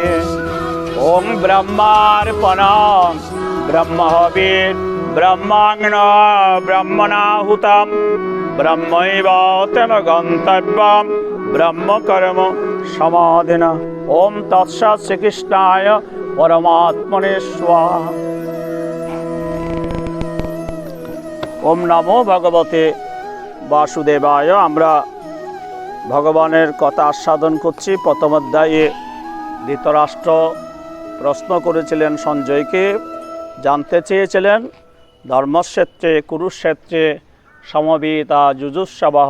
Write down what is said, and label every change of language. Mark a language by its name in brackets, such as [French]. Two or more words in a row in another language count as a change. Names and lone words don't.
[Sanskrit] ওং ব্রহ্মার্পণং ব্রহ্মহবির ব্রহ্মাগ্ন ব্রহ্মণাহুতম ব্রহ্মৈব তেন গন্তব্যম ব্রহ্মকর্ম সমাধিনা। ওম তৎসৎ। শ্রীকৃষ্ণায় পরমাত্মনে স্বাহা। ওম নমো ভগবতে বাসুদেবায়। [Bangla] আমরা ভগবানের কথা আস্বাদন করছি। প্রথম অধ্যায়ে ধৃতরাষ্ট্র প্রশ্ন করেছিলেন সঞ্জয়কে, জানতে চেয়েছিলেন [Sanskrit] ধর্মক্ষেত্রে কুরুক্ষেত্রে সমবেতা যুজুৎসবঃ।